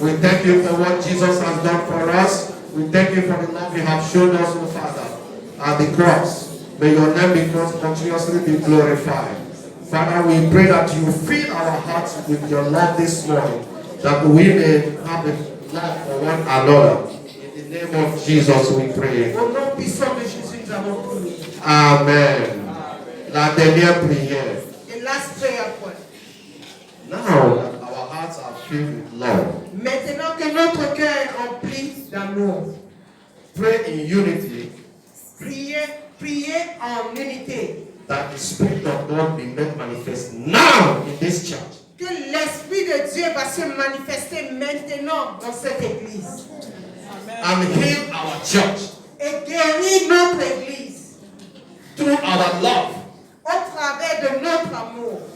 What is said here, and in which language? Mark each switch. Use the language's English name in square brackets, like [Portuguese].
[English] We thank you for what Jesus has done for us. We thank you for the love you have shown us, oh Father, at the cross. May your name be continuously be glorified. Father, we pray that you fill our hearts with your love this morning, that we may have a love for one another. In the name of Jesus we pray. [French] Au nom puissant de Jésus, nous avons prié. Amen. La dernière prière. [English] Et last prayer point. Now that our hearts are filled with love, [French] Maintenant que notre cœur est rempli d'amour, [English] pray in unity [French] priez en unité. [English] that the Spirit of God be made manifest now in this church. [French] Que l'Esprit de Dieu va se manifester maintenant dans cette église. [English] And heal our church [French] Et guérir notre église [English] through our love. [French] au travers de notre amour.